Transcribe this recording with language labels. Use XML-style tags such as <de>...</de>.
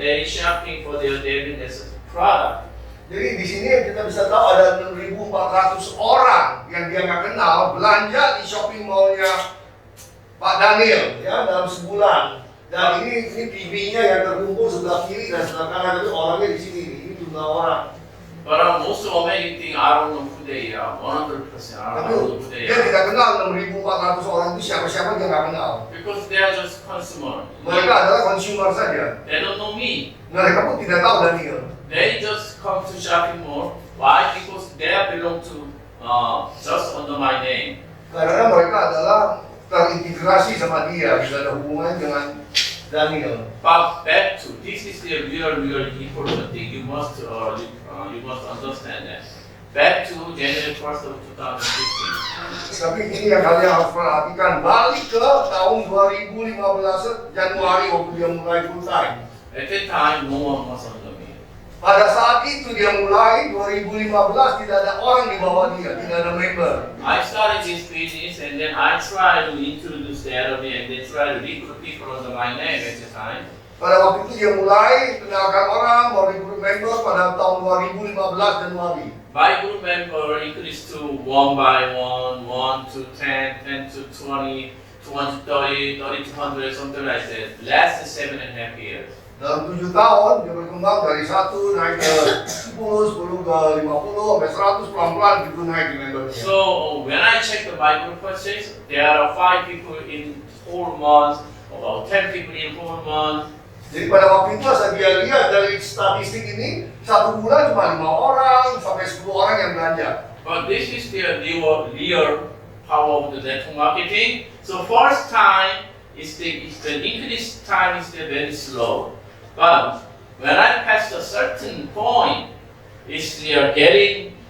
<en>They shopping for their daily necessary product.</en> <id>Jadi di sini kita bisa tahu ada 6.400 orang yang dia nggak kenal belanja di shopping mallnya Pak Daniel ya dalam sebulan. Dan ini TV-nya yang terkumpul sebelah kiri dan sebelah kanan, tapi orangnya di sini. Ini jumlah orang.</id> <en>But most amazing thing, I don't know who they are. 100%, I</en> <id>Tapi</id> <en>don't know who they</en> <id>dia</id> <en>are.</en> <id>tidak kenal 6.400 orang itu siapa-siapa dia nggak kenal.</id> <en>Because they are just consumer.</en> <id>Mereka adalah consumer saja.</id> <en>They don't know me.</en> <id>Mereka pun tidak tahu Daniel.</id> <en>They just come to shopping mall. Why? Because they belong to just under my name.</en> <id>Karena mereka adalah terintegrasi sama dia, tidak ada hubungan dengan Daniel.</id> <en>But back to this is the real important thing. You must understand that. Back to January 1st of 2015.</en> <id>Tapi ini yang kalian harus perhatikan, balik ke tahun 2015 Januari waktu dia mulai full time.</id> <en>At that time, no one was under me.</en> <id>Pada saat itu dia mulai 2015 tidak ada orang di bawah dia, tidak ada member.</id> <en>I started this business and then I tried to introduce the enemy and then try to recruit people under my name at the time.</en> <id>Pada waktu itu dia mulai kenalkan orang, mau rekrut member pada tahun 2015 Januari.</id> <en>My group member increased to 1 by 1, 1 to 10, 10 to 20, 20 to 30, 30 to 100, something like that. Less than 7.5 years.</en> <id>Dalam 7 tahun dia berkembang dari 1 naik ke 10, 10 ke 50, sampai 100 pelan-pelan gitu naik di membernya.</id> <en>So when I check the my group purchase, there are 5 people in 4 months, about 10 people in 4 months.</en> <id>Jadi pada waktu itu saya lihat dari statistik ini, satu bulan cuma 5 orang sampai 10 orang yang belanja.</id> <en>But this is the real power of the network marketing. So first time is the increase time is very slow. But when I pass a certain point, is they are getting</en>